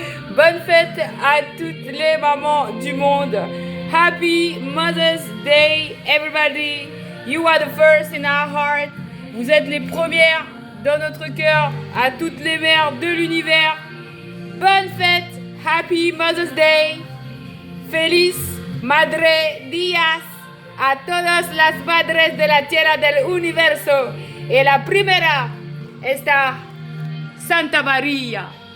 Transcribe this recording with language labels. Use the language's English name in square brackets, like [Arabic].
[French] Bonne fête à toutes les mamans du monde. [English] Happy Mother's Day, everybody. You are the first in our heart. [French] Vous êtes les premières dans notre cœur, à toutes les mères de l'univers. Bonne fête. [English] Happy Mother's Day. [Spanish] Feliz Madre Días a todas las madres de la tierra del universo. Y la primera está Santa María.